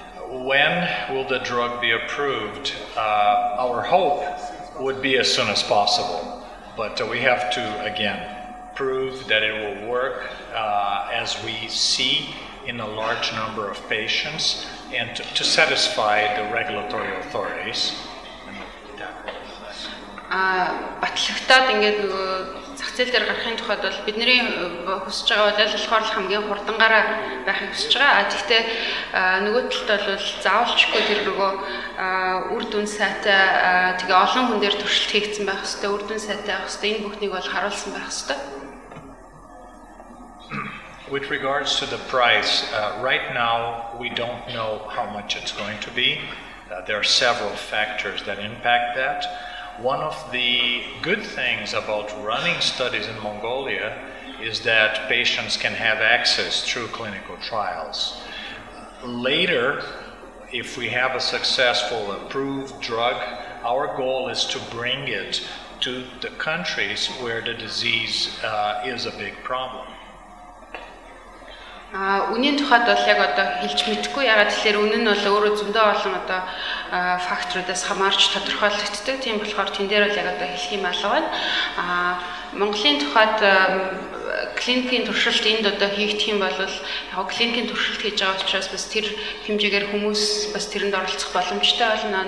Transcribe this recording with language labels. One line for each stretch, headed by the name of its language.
English: When will the drug be approved? Our hope would be as soon as possible, but we have to, again, prove that it will work as we see in a large number of patients and to satisfy the regulatory authorities.
Mongolian: Батлагтаад ингээд нөгөө зах зээл дээр гарахын тухайд бол бидний хүсэж байгаа болохоор хамгийн хурдангаараа байхыг хүсэж байгаа. Гэхдээ нөгөө талд бол заавалчгүй тэр нөгөө үр дүн сайтай тэгээ олон хүн дээр туршилт хийгдсэн байх хэвээр үр дүн сайтай байх хэвээр энэ бүхнийг бол харуулсан байх хэвээр.
English: With regards to the price, right now we don't know how much it's going to be. There are several factors that impact that. One of the good things about running studies in Mongolia is that patients can have access through clinical trials. Later, if we have a successful approved drug, our goal is to bring it to the countries where the disease is a big problem.
Mongolian: Үнийн тухайд бол яг одоо хэлж мэдэхгүй ягаад тэгэхээр үнэн нь бол өөрөө зөндөө олон одоо факторуудаас хамаарч тодорхойлогддог. Тийм болохоор тэн дээр бол яг одоо хэлэх юм алга байна. Монголын тухайд клиникийн туршилт энд одоо хийгдэх юм бол яг клиникийн туршилт хийж байгаа учраас бас тэр хэмжээгээр хүмүүс бас тэрэнд оролцох боломжтой болно.